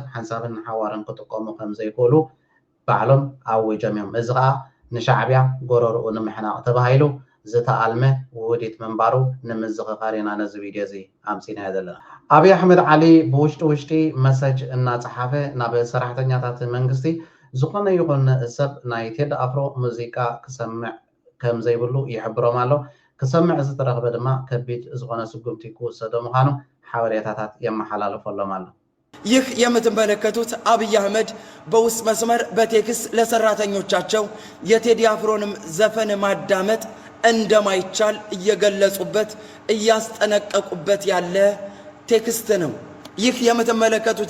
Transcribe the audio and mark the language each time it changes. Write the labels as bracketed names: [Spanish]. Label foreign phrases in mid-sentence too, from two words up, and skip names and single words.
[Tigrinya] ሓንሳብን ሓዋርን ክጥቀሙ ከም ዘይክእሉ ባዕሎም ኣወጆም እዮም። እዚ ከዓ ንሻዕቢያ ጎረርኡ ንምሕናቕ ተባሂሉ ዝተኣልመ ውህዲት ምንባሩ ንምዝኽኻር ኢና ነዚ ቪድዮ እዚ ኣምፂና ዘለና። ኣብይ ኣሕመድ ዓሊ ብውሽጢ ውሽጢ መሰጅ እናፀሓፈ ናብ ሰራሕተኛታት መንግስቲ ዝኾነ ይኹን ሰብ ናይ ቴዲ ኣፍሮ ሙዚቃ ክሰምዕ ከም ዘይብሉ ይሕብሮም ኣሎ። ክሰምዕ ዝተረኽበ ድማ ከቢድ ዝኾነ ስጉምቲ ክውሰዶ ምዃኑ ሓበሬታታት የመሓላለፈሎም ኣሎ። [Amharic] ይህ የምትመለከቱት አብይ አህመድ በውስጥ መስመር በቴክስት ለሰራተኞቻቸው የቴዲ አፍሮንም ዘፈን ማዳመጥ እንደማይቻል እየገለጹበት እያስጠነቀቁበት ያለ ቴክስት ነው። ይህ የምትመለከቱት